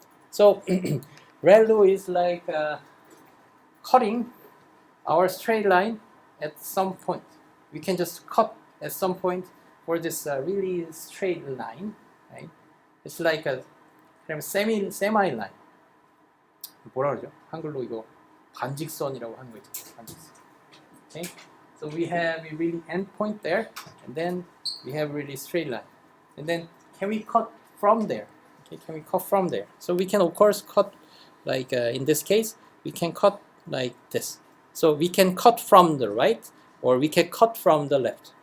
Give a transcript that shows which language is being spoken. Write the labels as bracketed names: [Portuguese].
[English] So ReLU is like cutting our straight line at some point. We can just cut at some point for this really straight line, right? It's like a kind of semi line. [Korean] 뭐라 그러죠? 한글로 이거 반직선이라고 하는 거 있죠. 반직선. [English] Okay, so we have a really end point there, and then we have really straight line, and then can we cut from there? Okay, can we cut from there? So we can of course cut like in this case we can cut like this. So we can cut from the right, or we can cut from the left.